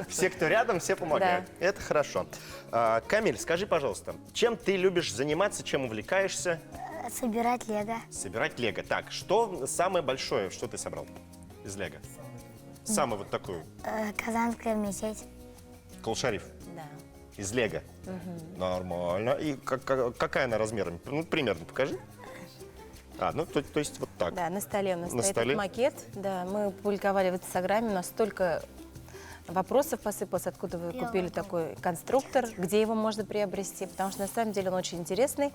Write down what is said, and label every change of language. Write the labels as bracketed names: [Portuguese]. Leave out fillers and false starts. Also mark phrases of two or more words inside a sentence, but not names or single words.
[Russian] Все, кто рядом, все помогают. Да. Это хорошо. Камиль, скажи, пожалуйста, чем ты любишь заниматься, чем увлекаешься? Собирать лего. Собирать лего. Так, что самое большое, что ты собрал из лего? Самую вот такую? Казанская мечеть. Кул-Шариф? Да. Из лего? Нормально. И какая она размером? Ну, примерно покажи. Ну, то есть вот так. Да, на столе у нас стоит столе? макет. Да, мы публиковали в Инстаграме, у нас столько вопросов посыпалось, откуда вы купили такой конструктор, где его можно приобрести, потому что на самом деле он очень интересный.